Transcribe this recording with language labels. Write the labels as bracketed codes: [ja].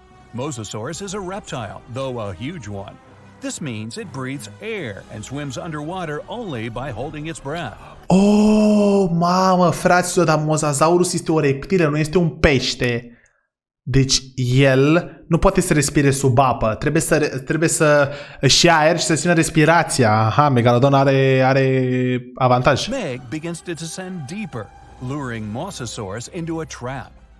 [en] MOSASAURS is a reptile, though a huge one. This means it breathes air and swims underwater only by holding its breath. [ro] Oh, mamă, fraților, dar MOSASAURS este o reptilă, nu este un pește. Deci el nu poate să respire sub apă, trebuie să își ia aer și să țină respirația. Aha, Megalodon are avantaj. [en] Meg begins to descend deeper, luring MOSASAURS into a trap.